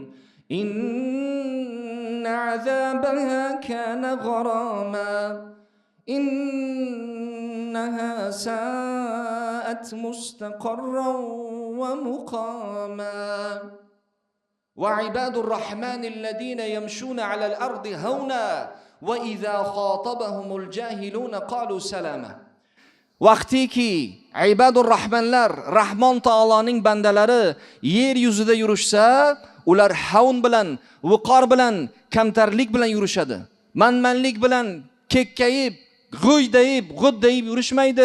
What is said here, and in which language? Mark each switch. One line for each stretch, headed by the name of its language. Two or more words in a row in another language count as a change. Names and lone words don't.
Arabic: إن عذابها كان غراما إنها ساءت مستقرا ومقاما وعباد الرحمن الذين يمشون على الأرض هونا وإذا خاطبهم الجاهلون قالوا سلاما.
Uzbek: Vaqtiki ibadur rahmanlar, Rahmon taoloning bandalari yer yuzida yurishsa, ular havn bilan, viqor bilan, kamtarlik bilan yurishadi. Manmanlik bilan kekkayib, g'o'ydayib, g'uddayib yurishmaydi.